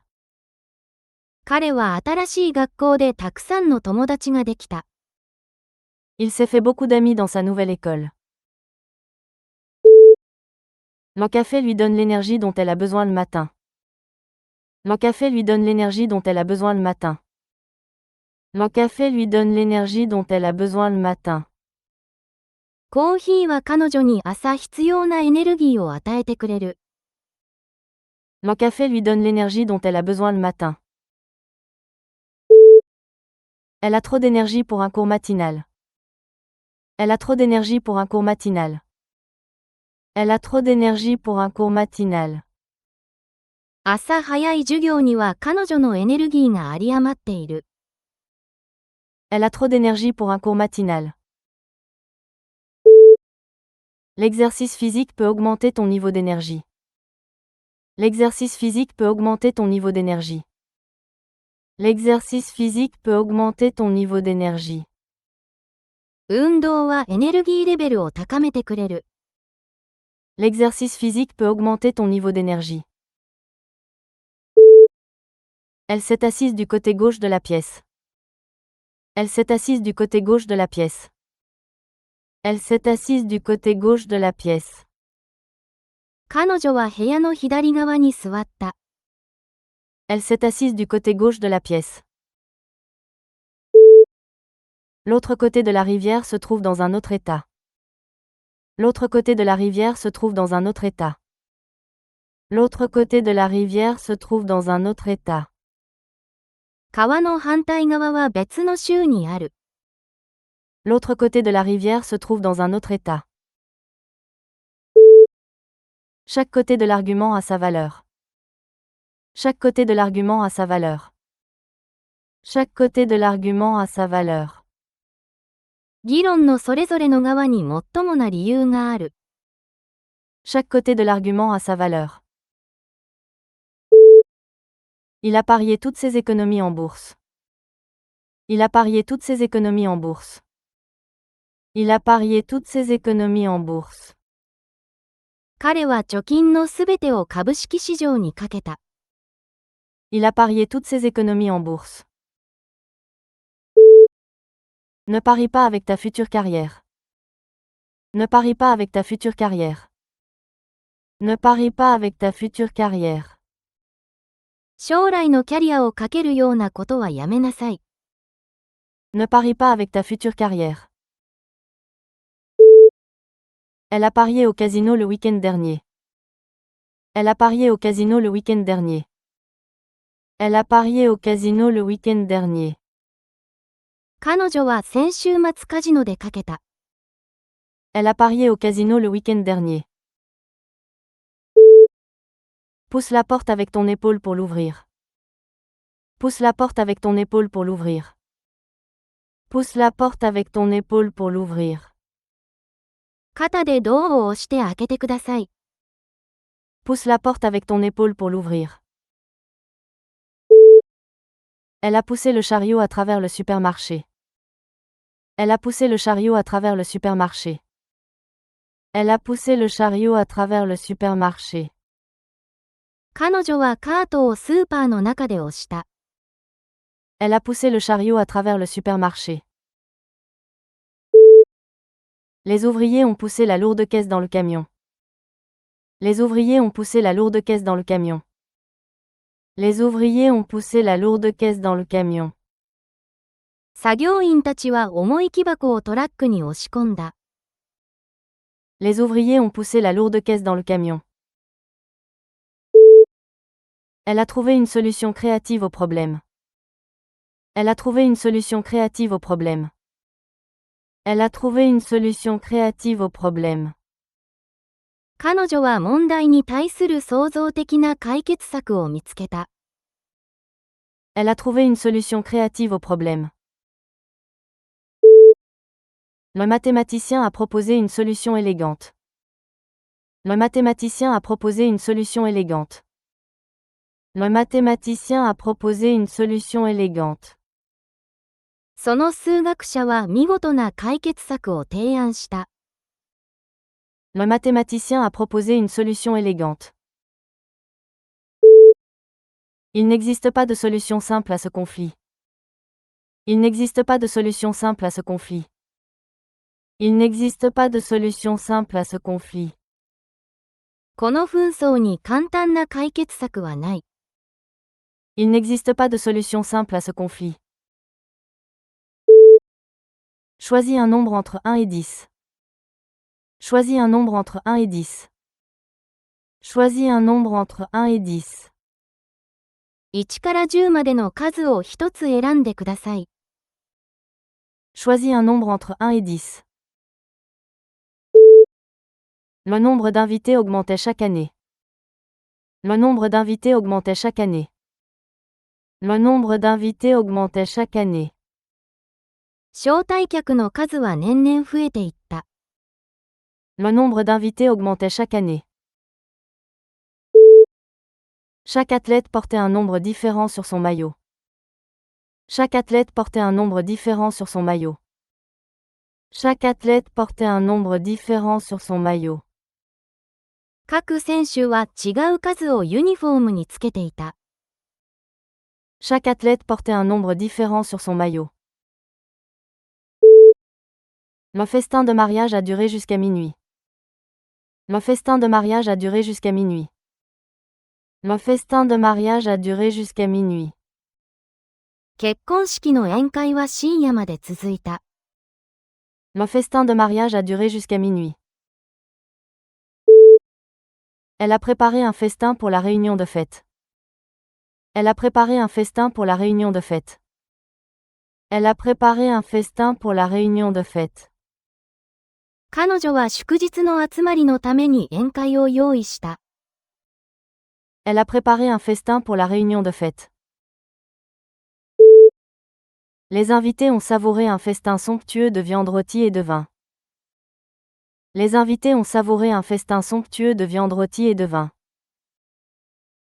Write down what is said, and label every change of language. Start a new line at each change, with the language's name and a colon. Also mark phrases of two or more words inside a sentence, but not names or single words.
Japanese: 彼は新しい学校でたくさんの友達ができた。
French: Il s'est fait beaucoup d'amis dans sa nouvelle école. Le café lui donne l'énergie dont elle a besoin le matin. Le café lui donne l'énergie dont elle a besoin le matin. Le café lui donne l'énergie dont elle a besoin le matin.
Japanese: コーヒーは彼女に朝必要なエネルギーを与えてくれる。
French: Le café lui donne l'énergie dont elle a besoin le matin. Elle a trop d'énergie pour un cours matinal. Elle a trop d'énergie pour un cours matinal. Elle a trop d'énergie pour un cours matinal.
Japanese: 朝早い授業には彼女のエネルギーが有り余っている。
French: Elle a trop d'énergie pour un cours matinal. L'exercice physique peut augmenter ton niveau d'énergie. L'exercice physique peut augmenter ton niveau d'énergie. L'exercice physique peut augmenter ton niveau d'énergie.
Japanese: 運動はエネルギーレベルを高めてくれる。
French: L'exercice physique peut augmenter ton niveau d'énergie. Elle s'est assise du côté gauche de la pièce. Elle s'est assise du côté gauche de la pièce. Elle s'est assise du côté gauche de la pièce.
Japanese: 彼女は部屋の左側に座った。
French: Elle s'est assise du côté gauche de la pièce. L'autre côté de la rivière se trouve dans un autre état. L'autre côté de la rivière se trouve dans un autre état. L'autre côté de la rivière se trouve dans un autre état.
Japanese: 川の反対側は別の州にある。
French: L'autre côté de la rivière se trouve dans un autre état. Chaque côté de l'argument a sa valeur. Chaque côté de l'argument a sa valeur. Chaque côté de l'argument a sa valeur.
Japanese: 議論のそれぞれの側に最もな理由がある。
French: Chaque côté de l'argument a sa valeur. Il a parié toutes ses économies en bourse. Il a parié toutes ses économies en bourse. Il a parié toutes ses économies en bourse.
Japanese: 彼は貯金のすべてを株式市場にかけた。
French: Il a parié toutes ses économies en bourse. Ne parie pas avec ta future carrière. Ne parie pas avec ta future carrière. Ne parie pas avec ta future carrière.
Japanese: 将来のキャリアをかけるようなことはやめなさい。
French: Ne parie pas avec ta future carrière. Elle a parié au casino le week-end dernier. Elle a parié au casino le week-end dernier. Elle a parié au casino le week-end dernier.
Japanese: 彼女は先週末カジノでかけた。
French: Elle a parié au casino le week-end dernier. Pousse la porte avec ton épaule pour l'ouvrir. Pousse la porte avec ton épaule pour l'ouvrir. Pousse la porte avec ton épaule pour l'ouvrir.
Japanese: 肩でドアを押して開けてください。
French: Pousse la porte avec ton épaule pour l'ouvrir. Elle a poussé le chariot à travers le supermarché. Elle a poussé le chariot à travers le supermarché. Elle a poussé le chariot à travers le supermarché.
Japanese: 彼女はカートをスーパーの中で押した。
French: Elle a poussé le chariot à travers le supermarché. Les ouvriers ont poussé la lourde caisse dans le camion. Les ouvriers ont poussé la lourde caisse dans le camion. Les ouvriers ont poussé la lourde caisse dans le camion.
Japanese: 作業員たちは重い木箱をトラックに押し込んだ。
French: Les ouvriers ont poussé la lourde caisse dans le camion. Elle a trouvé une solution créative au problème. Elle a trouvé une solution créative au problème. Elle a trouvé une solution créative au problème.
Japanese: 彼女は問題に対する創造的な解決策を見つけた。
French: Elle a trouvé une solution créative au problème. Le mathématicien a proposé une solution élégante. Le mathématicien a proposé une solution élégante. Le mathématicien a proposé une solution élégante.
Japanese: その数学者は見事な解決策を提案した。
French: Le mathématicien a proposé une solution élégante. Il n'existe pas de solution simple à ce conflit. Il n'existe pas de solution simple à ce conflit. Il n'existe pas de solution simple à ce conflit.
Japanese: この紛争に簡単な解決策はない。
French: Il n'existe pas de solution simple à ce conflit. Choisis un nombre entre 1 et 10. Choisis un nombre entre 1 et 10. Choisis un nombre entre 1 et 10.
Japanese: 1 から10までの数を一つ選んでください。
French: Choisis un nombre entre 1 et 10. Le nombre d'invités augmentait chaque année. Le nombre d'invités augmentait chaque année. Le nombre d'invités augmentait chaque année.
Japanese: 招待客の数は年々増えていった。
French: Le nombre d'invités augmentait chaque année. Chaque athlète portait un nombre différent sur son maillot. Chaque athlète portait un nombre différent sur son maillot. Chaque athlète portait un nombre différent sur son maillot.
Japanese: 各選手は違う数をユニフォームにつけていた。
French: Chaque athlète portait un nombre différent sur son maillot. Le festin de mariage a duré jusqu'à minuit. Le festin de mariage a duré jusqu'à minuit. Le festin de mariage a duré jusqu'à minuit.
Japanese: 結婚式の宴会は深夜まで続いた。
French: Le festin de mariage a duré jusqu'à minuit. Elle a préparé un festin pour la réunion de fête. Elle a préparé un festin pour la réunion de fête. Elle a préparé un festin pour la réunion de fête.
Japanese: 彼女は祝日の集まりのために宴会を用意した。
French: Elle a préparé un festin pour la réunion de fête. Les invités ont savouré un festin somptueux de viande rôtie et de vin. Les invités ont savouré un festin somptueux de viande rôtie et de vin.